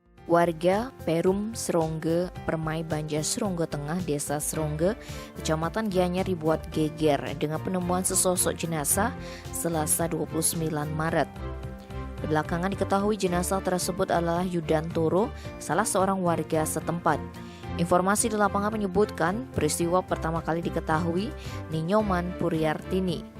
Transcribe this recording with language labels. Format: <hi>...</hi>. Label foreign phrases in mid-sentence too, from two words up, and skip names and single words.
<id>Warga Perum Serongge, Permai Banja Serongge Tengah, Desa Serongge, Kecamatan Gianyar dibuat geger dengan penemuan sesosok jenazah Selasa 29 Maret. Belakangan diketahui jenazah tersebut adalah Yudantoro, salah seorang warga setempat. Informasi di lapangan menyebutkan peristiwa pertama kali diketahui Ninyoman Puriartini.</id>